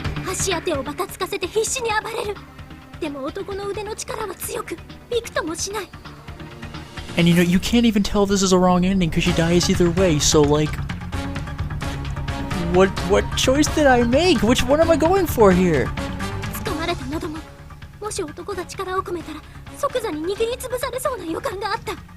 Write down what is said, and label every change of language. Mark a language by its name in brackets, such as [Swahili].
[Japanese] 足や手をバタつかせて必死に暴れる。でも男の腕の力は強く、びくともしない。 [English] And you know, you can't even tell this is a wrong ending because she dies either way, so like... What choice did I make? Which one am I going for here? [Japanese] 掴まれた喉も、もし男が力を込めたら即座に握りつぶされそうな予感があった。